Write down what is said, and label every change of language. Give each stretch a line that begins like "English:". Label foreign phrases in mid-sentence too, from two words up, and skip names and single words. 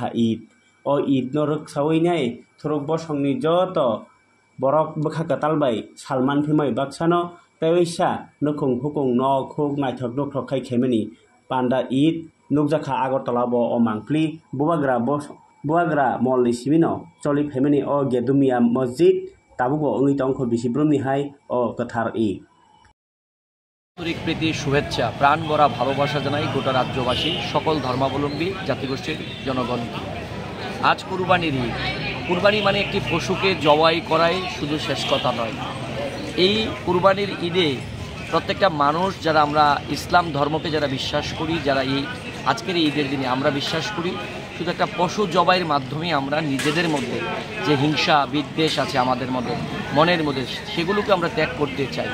Kok Borok: id o id no rok sawi nai thuruk bo songni joto borok bukha katal bai salman phimai baksano teisa nukung hukung no khuk naithok nukrok khai khemani panda id nukjakha Agartala bo o mangpli buagra molni simino choli phemani o Gedumia Masjid tabugo ongi tongkho bisibrumni hai o kathar id
Bangla: আন্তরিক প্রীতি শুভেচ্ছা প্রাণ ভরা ভালোবাসা জানাই গোটা রাজ্যবাসী সকল ধর্মাবলম্বী জাতিগোষ্ঠীর জনগণকে। আজ কুরবানির ঈদ। কুরবানি মানে একটি পশুকে জবাই করাই শুধু শেষ কথা নয়। এই কুরবানির ঈদে প্রত্যেকটা মানুষ যারা আমরা ইসলাম ধর্মকে যারা বিশ্বাস করি, যারা এই আজকের ঈদের দিনে আমরা বিশ্বাস করি শুধু একটা পশু জবাইয়ের মাধ্যমে আমরা নিজেদের মধ্যে যে হিংসা বিদ্বেষ আছে আমাদের মধ্যে মনের মধ্যে সেগুলোকে আমরা ত্যাগ করতে চাই।